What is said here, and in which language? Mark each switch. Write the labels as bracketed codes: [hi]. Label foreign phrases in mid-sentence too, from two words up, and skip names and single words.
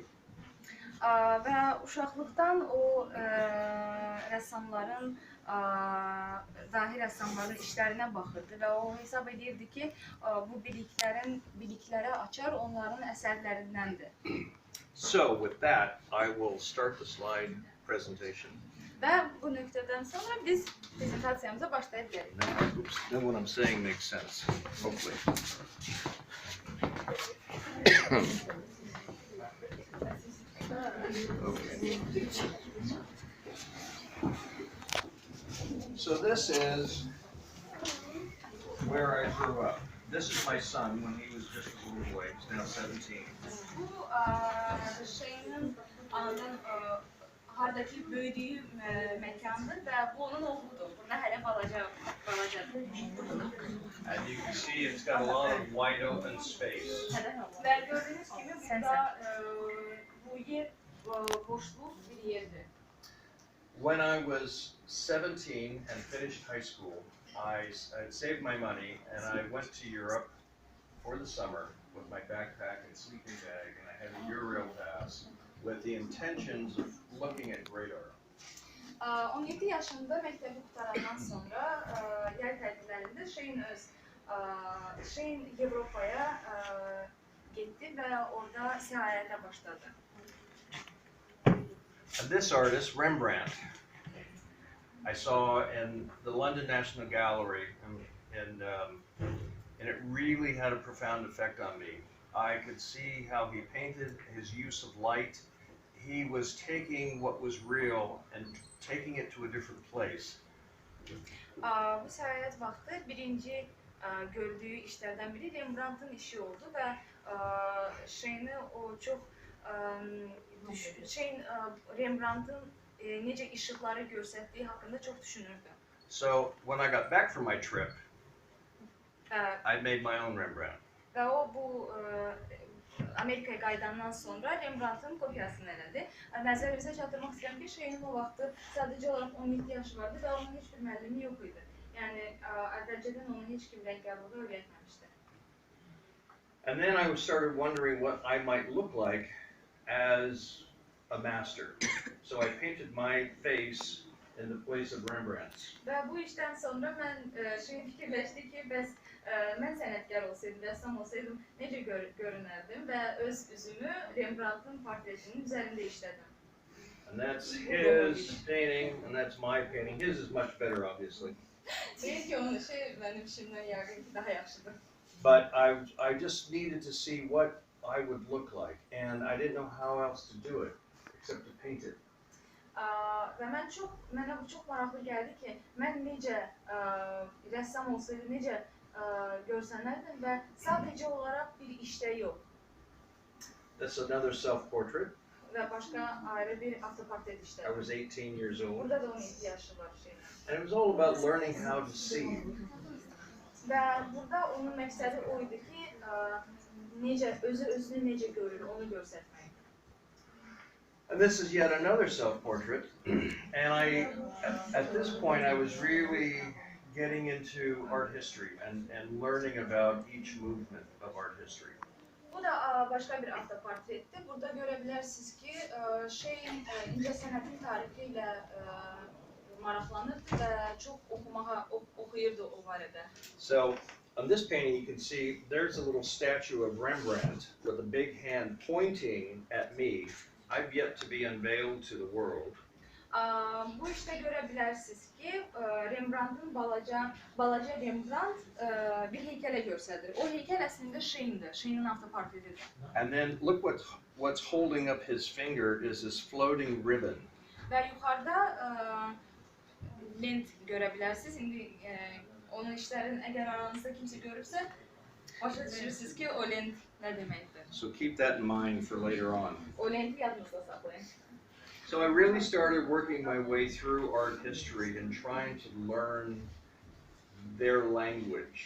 [az] Və uşaqlıqdan o rəssamların, dahi rəssamların işlərinə baxırdı və o hesab edirdi ki, bu bilikləri açar onların əsərlərindəndir. [en] So with that, I will start the slide presentation. [az] Və bu nöqtədən sonra biz prezentasiyamıza başlaya bilərik. [en] Oops, then what I'm saying makes sense, hopefully. Okay. So this is where I grew up. This is my son when he was just a little boy. He's now 17. [az] Bu Şeyin anın hardakı böyüdüyü məkandır və bu onun oğludur. Bunda hələ balacadır. [en] As you can see, it's got a lot of wide open space. [az] Və gördüyünüz kimi burada bu yer boşluq bir yerdir. [en] When I was 17 and finished high school, I had saved my money and I went to Europe for the summer with my backpack and sleeping bag, and I had a Euro pass with the intentions of looking at great art. [az] 17 yaşında məktəbi qutarandan sonra yay tətillərində Şeyin Avropaya getdi və orada səyahətə başladı. [en] And this artist, Rembrandt, I saw in the London National Gallery, and it really had a profound effect on me. I could see how he painted, his use of light. He was taking what was real and taking it to a different place. [az] Bu səyahət vaxtı birinci gördüyü işlərdən biri Rembrandtın işi oldu və Şeyini o çox Rembrandtın necə işıqları göstərdiyi haqqında çox düşünürdü. [en] So when I got back from my trip, I made my own Rembrandt. [az] Və o bu Amerikaya qayıdandan sonra Rembrandtın kopyasını elədi. Nəzərinizə çatdırmaq istəyirəm ki, Şeyinin o vaxtı sadəcə olaraq 17 yaşı vardı və onun heç bir müəllimi yox idi. Yəni əvvəlcədən onu heç kim rəngkarlığı öyrətməmişdi. [en] And then I started wondering what I might look like as a master. So I painted my face in the place of Rembrandt's. [az] Və bu işdən sonra mən fikirləşdi ki, bəs mən sənətkar olsaydım, rəssam olsaydım necə görünərdim və öz üzümü Rembrandtın portretinin üzərində işlədim. [en] And that's his painting, and that's my painting. His is much better, obviously. [az] Deyir ki, onun işi mənim işimdən yəqin ki, daha yaxşıdır. [en] But I just needed to see what I would look like, and I didn't know how else to do it except to paint it. [az] Və mənə bu çox maraqlı gəldi ki, mən necə rəssam olsaydım, necə görsənərdim və sadəcə olaraq bir işdə yox. [en] That's another self-portrait. [az] Və başqa ayrı bir avtoportret işdə. [en] I was 18 years old. [az] Burada da 17 yaşı var Şeyna. [en] And it was all about learning how to see. [az] Və burada onun məqsədi o idi ki, özünü necə görür, onu göstərmək. [en] And this is yet another self-portrait. And at this point, I was really getting into art history and learning about each movement of art history. [az] Bu da başqa bir avtoportretdir. Burada görə bilərsiniz ki, Şeyin İncəsənətin tarifi ilə maraqlanırdı və çox oxuyurdu o barədə. [en] So on this painting, you can see there's a little statue of Rembrandt with a big hand pointing at me. I've yet to be unveiled to the world. [az] Bu işdə görə bilərsiniz ki, Rembrandtın balaca Rembrandt bir heykələ göstərir. O heykəl əslində Şeyindir, Şeyinin avtoportretidir. [en] And then look what's holding up his finger is this floating ribbon. [az] Və yuxarıda lent görə bilərsiniz. İndi onun işlərini əgər aranızda kimsə görübsə, başa düşürsünüz ki, o lent nə deməkdir. [en] So keep that in mind for later on. [az] O lenti yadınızda saxlayın. [en] So I really started working my way through art history and trying to learn their language.